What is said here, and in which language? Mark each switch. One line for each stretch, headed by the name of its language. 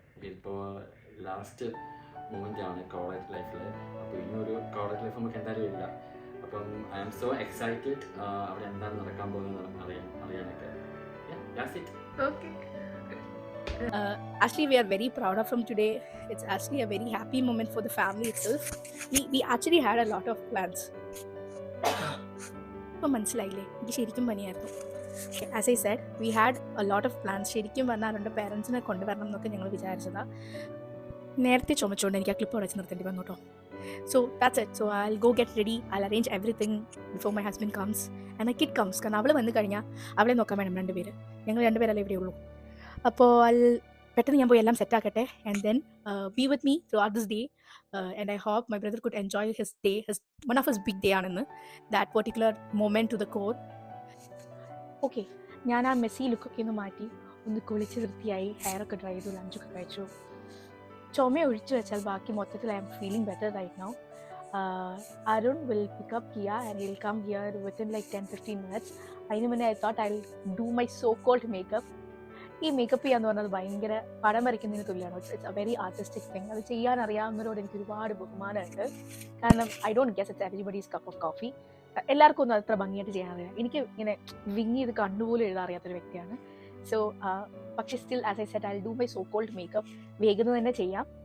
Malayalam: ഇപ്പോൾ last moment ആണ് college ലൈഫിൽ. അപ്പോൾ ഇനിയൊരു കോളേജ് ലൈഫ് നമുക്ക് എന്തായാലും ഇല്ല. അപ്പം
English: I am so excited
Malayalam: അവിടെ എന്താണ് നടക്കാൻ പോകുന്നത് അറിയാനൊക്കെ.
English: That's it. Okay. Actually, we are very proud of him today. It's actually a very happy moment for the family itself. We actually had a lot of plans.
Malayalam: ഇപ്പോൾ മനസ്സിലായില്ലേ, എനിക്ക് ശരിക്കും പനിയായിരുന്നു.
English: As I said, we had a lot of plans.
Malayalam: ശരിക്കും പറഞ്ഞാൽ അവരുടെ പേരൻസിനെ കൊണ്ടുവരണം എന്നൊക്കെ ഞങ്ങൾ വിചാരിച്ചതാണ്. നേരത്തെ ചുമച്ചുകൊണ്ട് എനിക്ക് ആ ക്ലിപ്പ് ഉടച്ച് നിർത്തേണ്ടി വന്നു കേട്ടോ.
English: So that's it. So I will go get ready. I will arrange everything before my husband comes and my kid comes.
Malayalam: കാരണം അവൾ വന്നു കഴിഞ്ഞാൽ അവളെ നോക്കാൻ വേണം രണ്ടുപേര്. ഞങ്ങൾ രണ്ടുപേരല്ലേ ഇവിടെയുള്ളൂ. അപ്പോൾ പെട്ടെന്ന് ഞാൻ പോയി എല്ലാം സെറ്റാക്കട്ടെ.
English: And then be with me throughout this day. And I hope my brother could enjoy his day. One of his big day
Malayalam: ആണെന്ന്.
English: That particular moment to the core.
Malayalam: Okay, ഞാൻ ആ മെസ്സി ലുക്കൊക്കെ ഒന്ന് മാറ്റി, ഒന്ന് കുളിച്ച് വൃത്തിയായി, ഹെയറൊക്കെ dry ചെയ്തു, ലഞ്ചൊക്കെ കഴിച്ചു. ചുമ ഒഴിച്ചു വെച്ചാൽ ബാക്കി മൊത്തത്തിൽ
English: I'm feeling better right now. Arun will pick up Kia and he'll come here within like 10-15 minutes.
Malayalam: അതിന് മുന്നേ
English: I thought I'll do my so-called makeup.
Malayalam: ഈ മേക്കപ്പ് ചെയ്യാന്ന് പറഞ്ഞത് ഭയങ്കര പടം വരയ്ക്കുന്നതിന് തുല്യമാണ്.
English: It's a very artistic thing.
Malayalam: അത് ചെയ്യാൻ അറിയാവുന്നവരോട് എനിക്ക് ഒരുപാട് ബഹുമാനമുണ്ട്. കാരണം
English: I don't guess it's everybody's cup of coffee.
Malayalam: എല്ലാവർക്കും ഒന്നും അത്ര ഭംഗിയായിട്ട് ചെയ്യാൻ അറിയാം. എനിക്ക് ഇങ്ങനെ വിങ്ങി ഇത് കണ്ടുപോലും എഴുതാൻ അറിയാത്തൊരു വ്യക്തിയാണ്.
English: so
Malayalam: പക്ഷേ
English: Still as I said I will do my so called makeup.
Malayalam: വേഗം തന്നെ ചെയ്യാം.